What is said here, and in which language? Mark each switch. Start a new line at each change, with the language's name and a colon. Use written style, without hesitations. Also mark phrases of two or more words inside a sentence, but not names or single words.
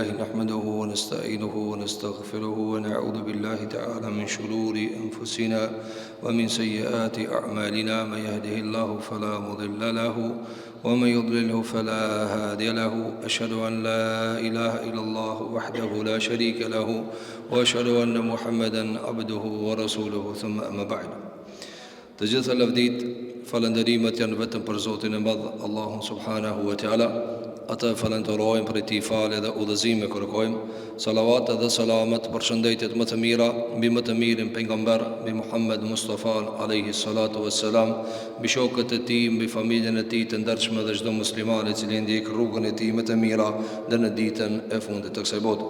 Arabic: نحمده ونستعينه ونستغفره ونعوذ بالله تعالى من شرور أنفسنا ومن سيئات أعمالنا. من يهده الله فلا مضل له ومن يضلله فلا هادي له. أشهد أن لا إله إلا الله وحده لا شريك له وأشهد أن محمدا عبده ورسوله. ثم أما بعد.
Albanian: Të gjitha lavdit, falënderimet janë vetëm për Zotin e Madh, Allahun
Arabic: سبحانه وتعالى.
Albanian: Atë falenderojmë për ti falë dhe udhëzime kërkojmë. Salavat dhe selamet për shëndetjet më të mira mbi më të mirin pejgamber, mbi Muhammed Mustafa
Arabic: عليه الصلاة والسلام,
Albanian: mbi shokët e tij, mbi familjen e tij të ndershme dhe çdo musliman i cili ndjek rrugën e tij më të mira deri në ditën e fundit të kësaj bote.